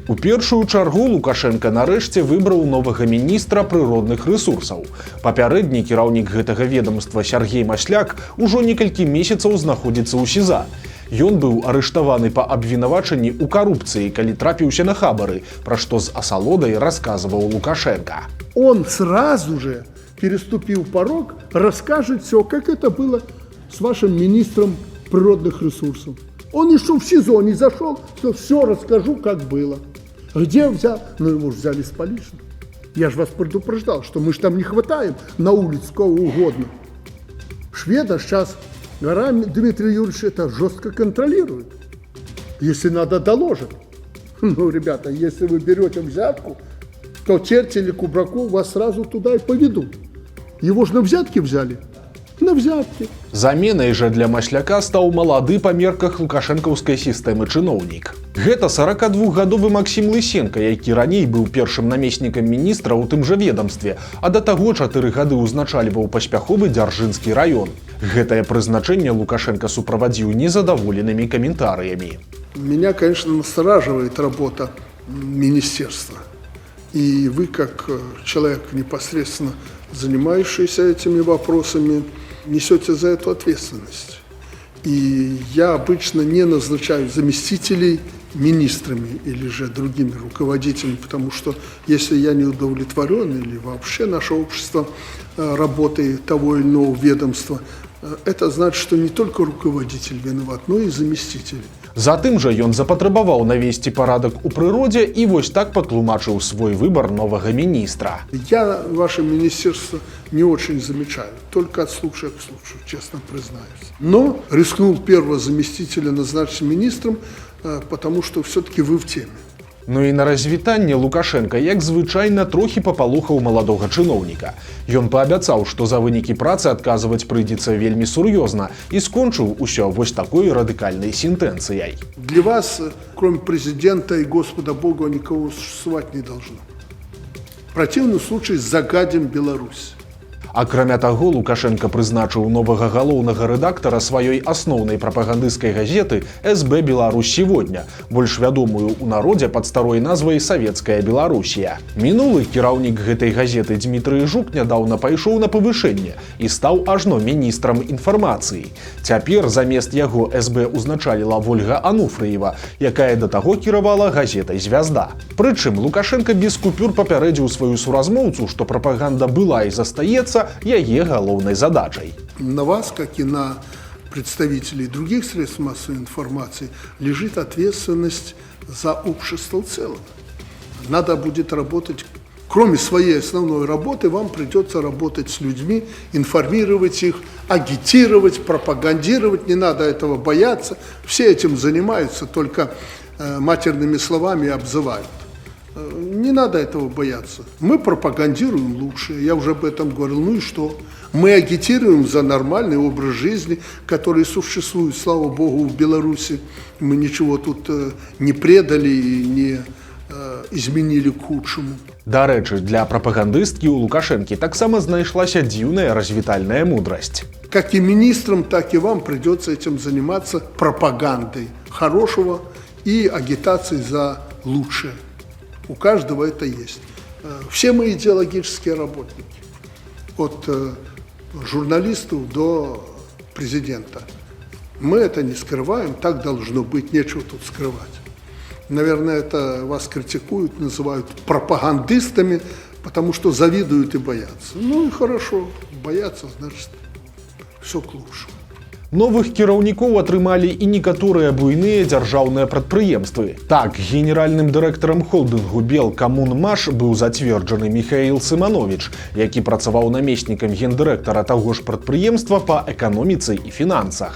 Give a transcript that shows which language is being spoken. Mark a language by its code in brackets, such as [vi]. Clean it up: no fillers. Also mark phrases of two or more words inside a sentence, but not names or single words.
[be] У першую чаргу Лукашенко нарэшце выбраў новага міністра прыродных рэсурсаў. Папярэдні кіраўнік гэтага ведомства Сергей Масляк ужо некалькі месяцаў знаходзіцца ў СІЗА. Ён быў арыштаваны па абвінавачанні ў карупцыі, калі трапіўся на хабары, пра што з асалодай расказваў Лукашенко. [ru] Он сразу же, переступив порог, расскажет все, как это было с вашим министром природных ресурсов. Он еще в СИЗО не зашел, все расскажу, как было. Где взял? Ну, его же взяли с поличным. Я же вас предупреждал, что мы же там не хватаем на улице кого угодно. Шведа сейчас... Дмитрий Юрьевич это жестко контролирует. Если надо, доложит. Ну, ребята, если вы берете взятку, то Терти или Кубраку вас сразу туда и поведут. Его же на взятки взяли. На взятки. [be] Заменай жа для Масляка стаў малады па мерках лукашэнкаўскай сістэмы чыноўнік. Гэта 42-гадовы Максім Лысенко, які раней быў першым намеснікам міністра ў тым жа ведомстве, а да таго 4 гады ўзначальваў паспяховы Дзяржынскі раён. Гэтае прызначэнне Лукашенко суправадзіў незадаволенымі каментарыямі. [ru] Меня, конечно, настораживает работа министерства. И вы, как человек, непосредственно занимающийся этими вопросами, несете за эту ответственность. И я обычно не назначаю заместителей министрами или же другими руководителями, потому что если я не удовлетворен или вообще наше общество работой того или иного ведомства, это значит, что не только руководитель виноват, но и заместитель. [be] Затым жа ён запатрабаваў навесці парадак у прыродзе і вось так патлумачыў свой выбар новага міністра. [ru] Я ваше министерство не очень замечаю, только от случая к случаю, честно признаюсь. Но рискнул первого заместителя назначить министром, потому что все-таки вы в теме. [be] Ну і на развітанне Лукашенко, як звычайна, трохі папалохаў маладога чыноўніка. Ён паабяцаў, што за вынікі працы адказваць прыйдзецца вельмі сур'ёзна і скончыў усё вось такой радыкальнай сентэнцыяй. [ru] Для вас, кроме президента и Господа Бога, никого существовать не должно. В противном случае загадим Беларусь. [be] Акрамя таго, Лукашенко прызначыў новага галоўнага рэдактара сваёй асноўнай прапагандысцкай газеты СБ «Беларусь сегодня», больш вядомую ў народзе пад старой назвай «Савецкая Беларусія». Мінулы кіраўнік гэтай газеты Дмітрый Жук нядаўна пайшоў на павышэнне і стаў ажно міністрам інфармацыі. Цяпер замест яго СБ узначаліла Вольга Ануфрыева, якая да таго кіравала газетай «Звязда». Прычым Лукашенко без купюр папярэдзіў сваю суразмоўцу, што прапаганда была і застаецца яе галоўнай задачай. [ru] На вас, как и на представителей других средств массовой информации, лежит ответственность за общество в целом. Надо будет работать, кроме своей основной работы, вам придется работать с людьми, информировать их, агитировать, пропагандировать. Не надо этого бояться. Все этим занимаются, только матерными словами обзывают. Не надо этого бояться. Мы пропагандируем лучше. Я уже об этом говорил. Ну и что? Мы агитируем за нормальный образ жизни, который существует, слава Богу, в Беларуси. Мы ничего тут не предали и не изменили к худшему. [be] Дарэчы, для прапагандысткі ў Лукашэнкі таксама знайшлася дзіўная развітальная мудрасць. [ru] Как и министрам, так и вам придется этим заниматься пропагандой хорошего и агитацией за лучшее. У каждого это есть. Все мы идеологические работники. От журналистов до президента. Мы это не скрываем, так должно быть, нечего тут скрывать. Наверное, это вас критикуют, называют пропагандистами, потому что завидуют и боятся. Ну и хорошо, боятся, значит, все к лучшему. [be] Новых кіраўнікоў атрымалі і некаторыя буйныя дзяржаўныя прадпрыемствы. Так, генеральным дырэктарам холдынгу «Белкоммунмаш» быў зацверджаны Михаил Сыманович, які працаваў намеснікам гендырэктара таго ж прадпрыемства па эканоміцы і фінансах.